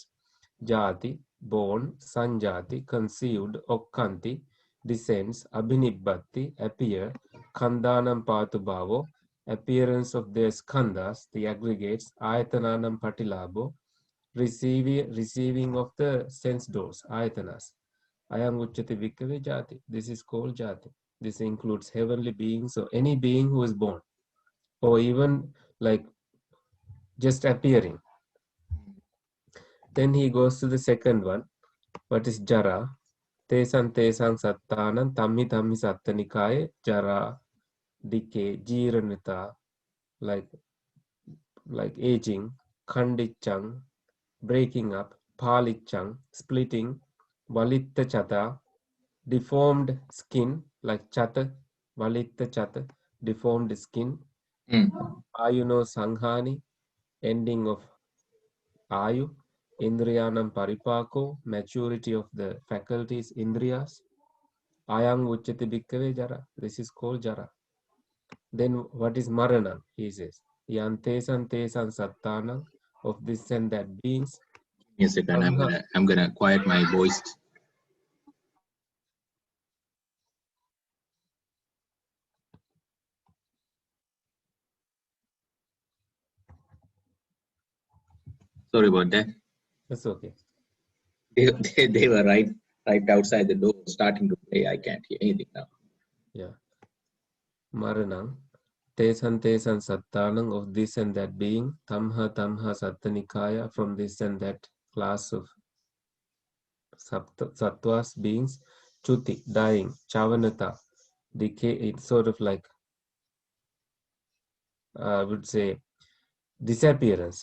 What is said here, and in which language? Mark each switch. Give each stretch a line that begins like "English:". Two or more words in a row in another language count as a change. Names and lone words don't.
English: Jati, born, Sanjati, conceived, Okkanti, descends, Abhinibbati, appear,
Pali: Khandanam Patubhavo,
English: appearance of their skandhas, the aggregates,
Pali: Ayatananam Patilabo,
English: receiving of the sense doors, Ayatanas.
Pali: Ayam Uchati Bhikkhave Jati.
English: This is called Jati. This includes heavenly beings or any being who is born, or even like just appearing. Then he goes to the second one. What is
Pali: Jara? Tesan sattanam tammi sattanikaya jara, decay, jiranita,
English: like aging, khandichang, breaking up, palichang, splitting,
Pali: valitta chata,
English: deformed skin, like chata,
Pali: valitta chata,
English: deformed skin,
Pali: ayuno sanghani,
English: ending of ayu,
Pali: indriyanam paripako,
English: maturity of the faculties,
Pali: indriyas, ayang uchati bhikkave jara.
English: This is called jara. Then what is marana? He says,
Pali: yantesan tesan sattanam,
English: of this and that beings. Give me a second. I'm gonna quiet my voice. Sorry about that. That's okay. They were right outside the door starting to play. I can't hear anything now. Yeah.
Pali: Maranam. Tesan sattanam,
English: of this and that being.
Pali: Tamha sattanikaya,
English: from this and that class of sattvas beings. Chuti, dying. Chavanata, decay. It's sort of like, I would say, disappearance.